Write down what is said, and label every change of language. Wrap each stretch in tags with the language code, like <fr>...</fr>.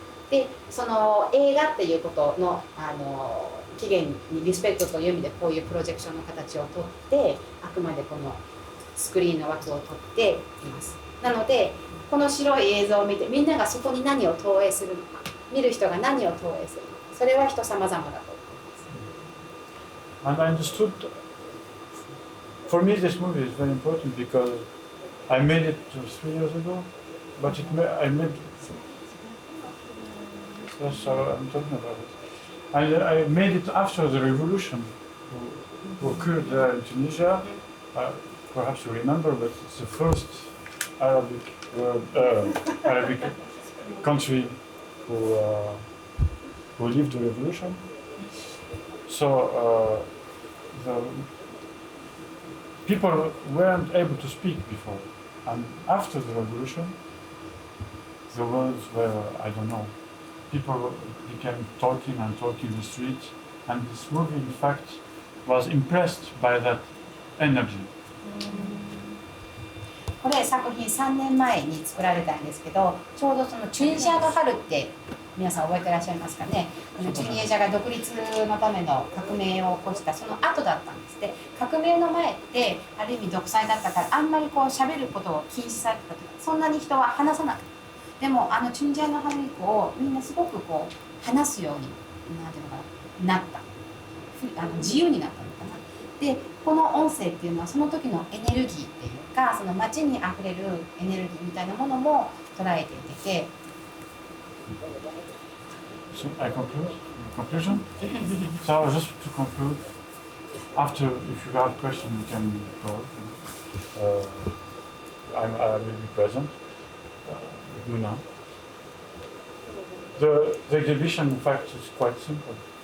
<ja>でその映画っていうことの起源にリスペクトという意味でこういうプロジェクションの形をとってあくまでこのスクリーンの枠を取っています。なのでこの白い映像を見てみんながそこに何を投影するのか見る人が何を投影するのかそれは人様々だと思います。</ja> <en>And I understood, for me this movie is very important because I made it 3 years ago, but I made, that's how I'm talking about it. I made it after the revolution who occurred in Tunisia. Perhaps you remember, but it's the first Arabic country who lived the revolution. So people weren't able to speak before. And after the revolution, the words were, I don't know, people became talking and talking in the streets, and this movie, in fact, was impressed by that energy.</en> <ja>これ作品3年前に作られたんですけど、ちょうどそのチュニジアの春って皆さん覚えてらっしゃいますかね。チュニジアが独立のための革命を起こしたその後だったんですね。革命の前ってある意味独裁だったからあんまりこう喋ることを禁止されてたとか、そんなに人は話さなかった。でもチュニジアの春以降みんなすごくこう話すようになんていうのかな、なった。自由になったのかな。でこの音声っていうのはその時のエネルギーっていうか、その街にあふれるエネルギーみたいなものも捉えていて。</ja> <en>So I conclusion. So just to conclude, after if you have questions, you can call. I will be present with Mouna. The exhibition, in fact, is quite simple.</en>